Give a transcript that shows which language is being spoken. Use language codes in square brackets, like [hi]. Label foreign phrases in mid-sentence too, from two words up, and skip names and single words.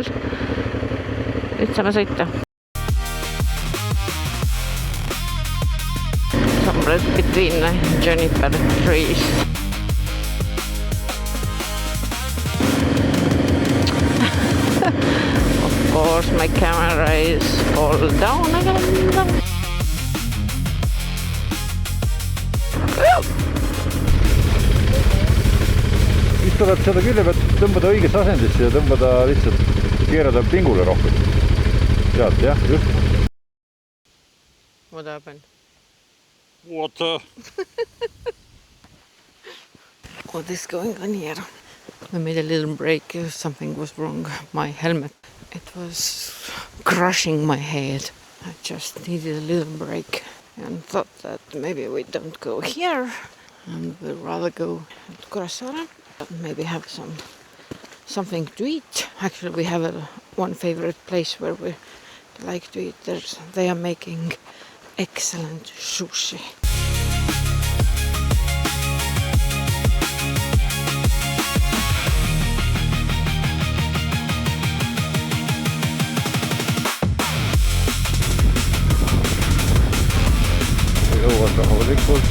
[et] Nüüd saame sõita. [en] Somewhere between juniper trees. Of course my camera is all down again. [et] Tuleb seda külje pealt tõmbada õiges asendisse ja tõmbada lihtsalt keerada pingule rohkem. Sealt, jah, just. [en] What happened? Water. What is going on here? I made a little break. Something was wrong. My helmet. It was crushing my head. I just needed a little break and thought that maybe we don't go here and we'd rather go to Kuressaare. Maybe have something to eat. Actually, we have one favorite place where we like to eat. They are making excellent sushi. [et] Jõuad rahulikult.